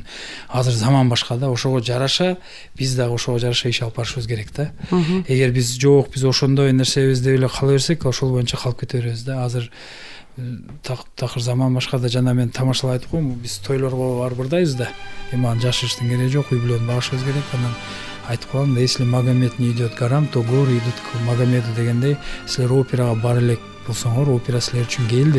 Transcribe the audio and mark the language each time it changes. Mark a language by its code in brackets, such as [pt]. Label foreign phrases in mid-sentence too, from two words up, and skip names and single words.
[ky] Азыр заман башка да, ошого жараша биз дагы ошого жараша иш алып барышыбыз керек да. Эгер биз жок, биз ошондой нерсебиз деп эле кала берсек, ошол боюнча калып кете беребиз да. Азыр такыр заман башка да, жана мен тамашалап айтып коем, биз тойлорго барып ырдайбыз да. Эми аны жашырыштын кереги жок, үй бүлөнү багышыбыз керек. Анан айтып коем да, [ru] если Магомед не идет к горам, то горы идут к Магомеду [ky] дегендей, силер операга бара элек болсоңор, опера силер үчүн келди.